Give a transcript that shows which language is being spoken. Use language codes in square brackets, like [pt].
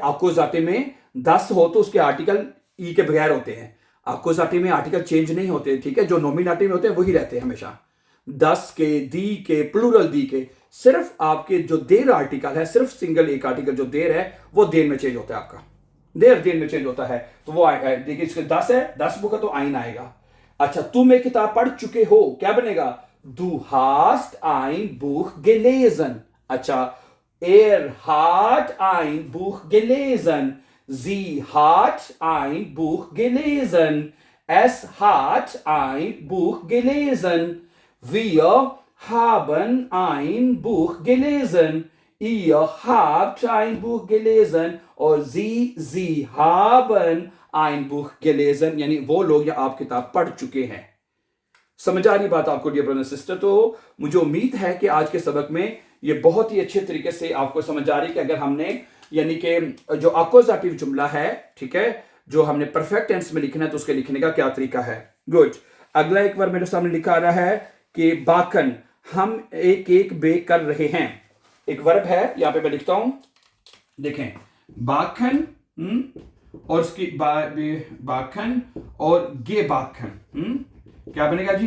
[hi] आपको जाते में 10 हो तो उसके आर्टिकल ई के बगैर होते हैं, आपको जाते में आर्टिकल चेंज नहीं होते, ठीक है, जो नॉमिनेटिव में होते हैं वही रहते हैं हमेशा, 10 के, दी के, प्लूरल दी के, सिर्फ आपके जो देर आर्टिकल है, सिर्फ सिंगल एक आर्टिकल जो देर है वो देर में चेंज होता है, आपका देर में चेंज होता है, तो वो आएगा, देखिए इसके 10 है, 10 बुक है तो आइन आएगा। अच्छा, तुम एक किताब पढ़ चुके हो, क्या बनेगा? [de] Du hast ein Buch gelesen। अच्छा, hat ein Buch gelesen, sie hat ein Buch gelesen, es hat ein Buch gelesen, wir haben ein Buch gelesen, ihr habt ein Buch gelesen, और sie haben ein Buch gelesen, [hi] यानी वो लोग या आप किताब पढ़ चुके हैं। समझ आ रही बात आपको डियर ब्रदर सिस्टर? तो मुझे उम्मीद है कि आज के सबक में ये बहुत ही अच्छे तरीके से आपको समझ आ रही है कि अगर हमने यानी कि जो अक्यूजेटिव जुमला है, ठीक है, जो हमने परफेक्ट टेंस में लिखना है तो उसके लिखने का क्या तरीका है। गुड। अगला एक बार मेरे सामने लिखा आ रहा है कि बाकन, हम एक केक बेक कर रहे हैं, एक वर्ब है, यहां पे मैं लिखता हूं, देखें, बाकन और उसकी बाकन और गे बाकन, क्या बनेगा जी?